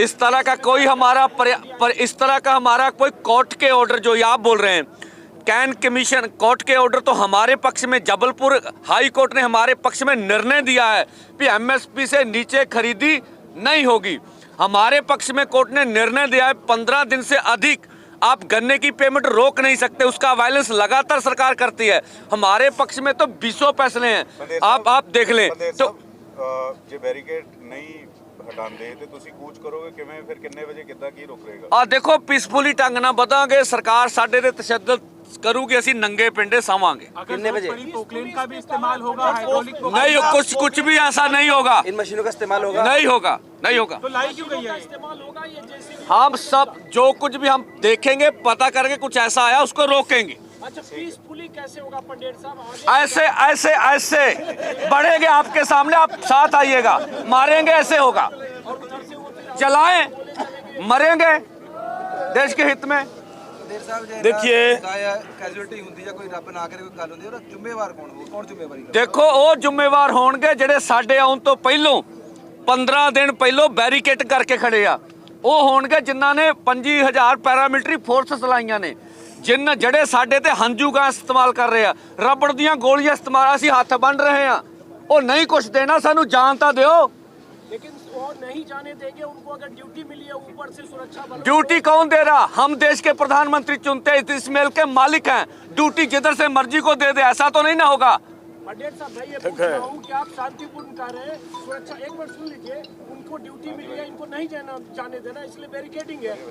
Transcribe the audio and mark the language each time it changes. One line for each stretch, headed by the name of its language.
Hindi: इस तरह का कोई हमारा इस तरह का हमारा कोई कोर्ट के ऑर्डर जो आप बोल रहे हैं, कैन कमीशन कोर्ट के ऑर्डर तो हमारे पक्ष में, जबलपुर हाई कोर्ट ने हमारे पक्ष में निर्णय दिया है कि एमएसपी से नीचे खरीदी नहीं होगी। हमारे पक्ष में कोर्ट ने निर्णय दिया है 15 दिन से अधिक आप गन्ने की पेमेंट रोक नहीं सकते, उसका वायलेंस लगातार सरकार करती है। हमारे पक्ष में तो 20 फैसले हैं, आप देख लें। तो
Punjabi: ਜੇ ਬੈਰੀਕੇਡ ਨਹੀਂ ਹਟਾਉਂਦੇ ਤੇ ਤੁਸੀਂ ਕੂਚ ਕਰੋਗੇ ਕਿਵੇਂ, ਫਿਰ ਕਿੰਨੇ ਵਜੇ ਕਿੱਦਾਂ ਕੀ ਰੁਕ ਰਹੇਗਾ? ਦੇਖੋ, ਪੀਸਫੁਲੀ ਢੰਗ ਨਾਲ ਵਧਾਂਗੇ। ਸਰਕਾਰ ਸਾਡੇ ਦੇ ਤਸ਼ੱਦਦ करूँ कि ਅਸੀਂ नंगे पिंडे सावांगे।
Hindi: कितने बजे? पोकलेन का भी इस्तेमाल होगा, हाइड्रोलिक नहीं, कुछ भी ऐसा नहीं होगा, इन मशीनों का इस्तेमाल होगा? नहीं होगा, नहीं होगा। तो लाई क्यों गई है? इस्तेमाल होगा ये जेसीबी। हम सब जो कुछ भी हम देखेंगे, पता करके कुछ ऐसा आया उसको रोकेंगे। अच्छा, पीसफुली कैसे होगा पंडित साहब? आगे ऐसे ऐसे ऐसे बढ़ेंगे आपके सामने, आप साथ आइएगा, मारेंगे, ऐसे होगा। चलाएं, मरेंगे देश के हित में। देखिए
Punjabi: कैजुअलिटी ਹੁੰਦੀ ਜਾਂ ਕੋਈ ਰੱਬ ਨਾ ਕਰੇ ਕੋਈ ਗੱਲ ਹੁੰਦੀ ਉਹਦਾ ਜ਼ਿੰਮੇਵਾਰ ਕੌਣ ਹੋਊ? ਕੌਣ ਜ਼ਿੰਮੇਵਾਰੀ ਲਵੇ? ਦੇਖੋ ਉਹ ਜ਼ਿੰਮੇਵਾਰ ਹੋਣਗੇ ਜਿਹੜੇ ਸਾਡੇ ਆਉਣ ਤੋਂ ਪਹਿਲੋਂ 15 ਦਿਨ ਪਹਿਲੋਂ ਬੈਰੀਕੇਡ ਕਰਕੇ ਖੜੇ ਆ। ਉਹ ਹੋਣਗੇ ਜਿਨ੍ਹਾਂ ਨੇ 25000 ਪੈਰਾਮਿਲਟਰੀ ਫੋਰਸਸ ਲਾਈਆਂ ਨੇ, ਜਿਹੜੇ ਸਾਡੇ ਤੇ ਹੰਝੂ ਗੈਸ ਇਸਤੇਮਾਲ ਕਰ ਰਹੇ ਆ, ਰਬੜ ਦੀਆਂ ਗੋਲੀਆਂ ਇਸਤੇਮਾਲ, ਅਸੀਂ ਹੱਥ ਬੰਨ ਰਹੇ ਆ। ਉਹ ਨਹੀਂ ਕੁਛ ਦੇਣਾ, ਸਾਨੂੰ ਜਾਨ ਤਾਂ ਦਿਓ।
Hindi: लेकिन वो नहीं जाने देंगे उनको, अगर ड्यूटी मिली है ऊपर से सुरक्षा बल। ड्यूटी कौन दे रहा? हम देश के प्रधानमंत्री चुनते हैं, इस मेल के मालिक हैं। ड्यूटी जिधर से मर्जी को दे दे, ऐसा तो नहीं ना होगा। पंडित साहब मैं ये पूछ रहा हूँ कि आप शांतिपूर्ण कर रहे हैं, सुरक्षा, एक बार सुन लीजिए, उनको ड्यूटी मिली है, इनको नहीं जाने देना, इसलिए बैरिकेडिंग है।